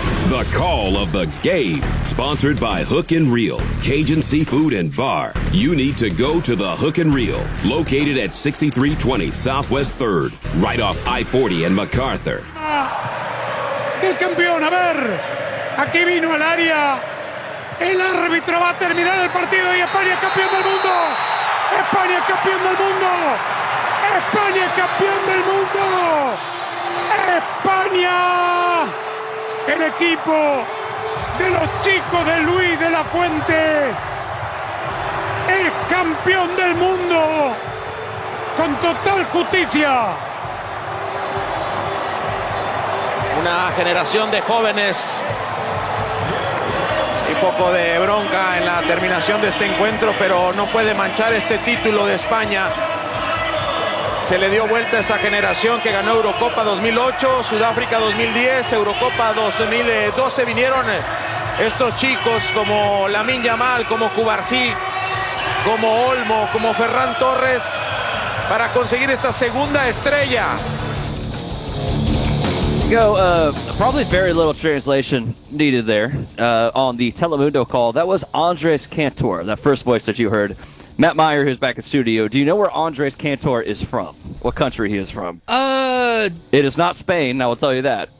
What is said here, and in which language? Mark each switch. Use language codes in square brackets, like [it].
[en] The Call of the Game, sponsored by Hook and Reel, Cajun Seafood and Bar. You need to go to the Hook and Reel, located at 6320 Southwest 3rd, right off I-40 and MacArthur. [es] El campeón, a ver. Aquí vino al área. El árbitro va a terminar el partido y España es campeón del mundo. España es campeón del mundo. España es campeón del mundo. España. El equipo de los chicos de Luis de la Fuente es campeón del mundo con total justicia. Una generación de jóvenes y poco de bronca en la terminación de este encuentro, pero no puede manchar este título de España. Se le dio vuelta a esa generación que ganó Eurocopa 2008, Sudáfrica 2010, Eurocopa 2012. Vinieron estos chicos como Lamine Yamal, como Cubarsí, como Olmo, como Ferran Torres, para conseguir esta segunda estrella. [en] Go. Probably very little translation needed there on the Telemundo call. That was Andres Cantor, that first voice that you heard. Matt Meyer, who's back in studio, do you know where Andres Cantor is from? What country he is from? It is not Spain, I will tell you that.